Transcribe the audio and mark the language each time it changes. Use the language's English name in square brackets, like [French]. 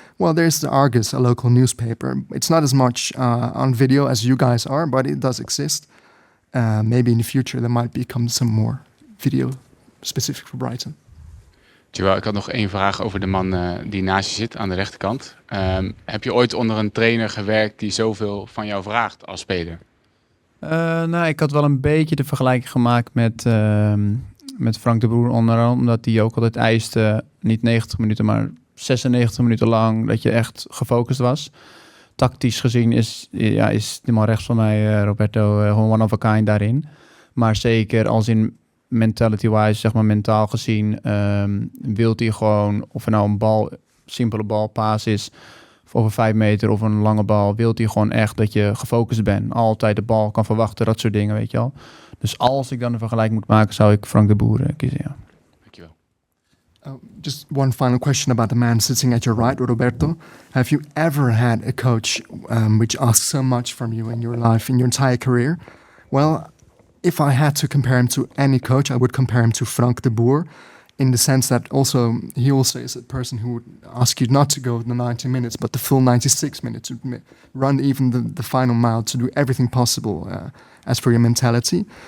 [English] Well, there's the Argus, a local newspaper. It's not as much on video as you guys are, but it does exist. Maybe in the future there might become some more video specific for Brighton. [Dutch] Joel, ik had nog 1 vraag over de man die naast je zit aan de rechterkant. Heb je ooit onder een trainer gewerkt die zoveel van jou vraagt als speler? Nou, ik had wel een beetje de vergelijking gemaakt met Frank de Boer onder andere, omdat hij ook altijd eiste, niet 90 minuten, maar 96 minuten lang, dat je echt gefocust was. Tactisch gezien is die man rechts van mij, Roberto, gewoon [English] one of a kind [Dutch] daarin. Maar zeker als in mentality-wise, zeg maar mentaal gezien, wilt hij gewoon, of er nou een simpele balpaas is, of een 5 meter of een lange bal, wilt hij gewoon echt dat je gefocust bent. Altijd de bal kan verwachten, dat soort dingen, weet je wel. Dus als ik dan een vergelijking moet maken, zou ik Frank de Boer kiezen, ja. Dankjewel. [English] Just one final question about the man sitting at your right, Roberto. Have you ever had a coach which asked so much from you in your life, in your entire career? Well, if I had to compare him to any coach, I would compare him to Frank de Boer, in the sense that he also is a person who would ask you not to go the 90 minutes, but the full 96 minutes, to run even the final mile, to do everything possible as for your mentality.